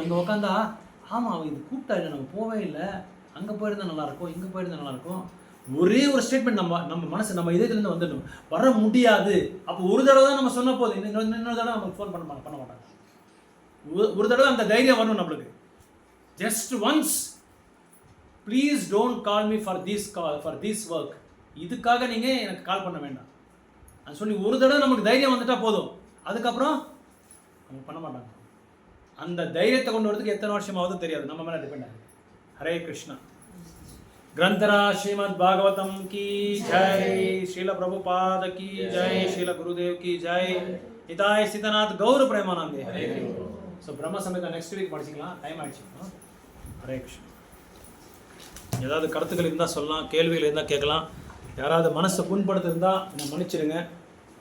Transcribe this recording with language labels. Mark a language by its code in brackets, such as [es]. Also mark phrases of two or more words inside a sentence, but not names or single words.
[ta] இங்கே உக்காந்தா ஆமாம் அவன் இது கூப்பிட்டா இல்லை, நம்ம போவே இல்லை, அங்கே போயிருந்தா நல்லாயிருக்கும், இங்கே போயிருந்தா நல்லாயிருக்கும். ஒரே ஒரு ஸ்டேட்மெண்ட் நம்ம மனசு நம்ம இதயத்துலேருந்து வந்துடணும், வர முடியாது. அப்போ ஒரு தடவை தான் நம்ம சொன்ன போது, இன்னொரு தடவை நமக்கு ஃபோன் பண்ண மாட்டாங்க. ஒரு தடவை அந்த தைரியம் வரணும் நம்மளுக்கு. [en] Just once, please don't call me for this work, [ta] இதுக்காக நீங்கள் எனக்கு கால் பண்ண வேண்டாம் அது சொல்லி ஒரு தடவை நமக்கு தைரியம் வந்துட்டால் போதும். அதுக்கப்புறம் அவங்க பண்ண மாட்டாங்க. அந்த தைரியத்தை கொண்டு வரதுக்கு எத்தனை வருஷமாவது தெரியாது, நம்ம மேலே டிபெண்ட் ஆகுது. ஹரே கிருஷ்ணா. [hi] ग्रंथरा श्रीमद् भागवतम की जय, श्रील प्रभुपाद की जय, श्रील गुरुदेव की जय, हिताय सीतानाथ गौर प्रेमानंदे. [ta] सो ब्रह्म समेत [en] next week [ta] படிச்சிக்கலாம், டைம் ஆயிடுச்சு. ஹரே கிருஷ்ணா. ஏதாவது கருத்துக்கள் இருந்தால் சொல்லலாம், கேள்விகள் இருந்தால் கேட்கலாம். யாராவது மனசை புண்படுத்தி இருந்தால் என்னை மன்னிச்சிடுங்க.